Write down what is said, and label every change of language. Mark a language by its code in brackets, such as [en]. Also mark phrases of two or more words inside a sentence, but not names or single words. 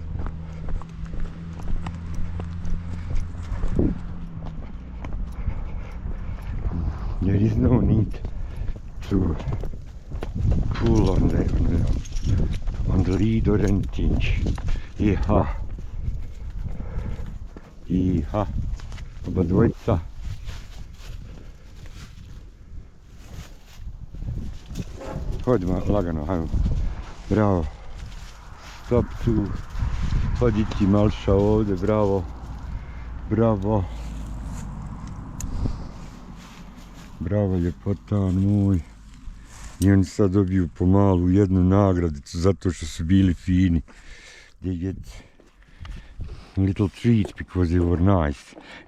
[en] There is no need to pull on the lead or anything. Iha. [hr] Oba dvojica. Hodimo lagano, hajmo. Bravo. Stop tu. Hodi ti malša ovdje, bravo. Bravo. Bravo ljepotan moj. I oni sad dobiju pomalu jednu nagradicu zato što su bili fini. [en] They get a little treat because they were nice.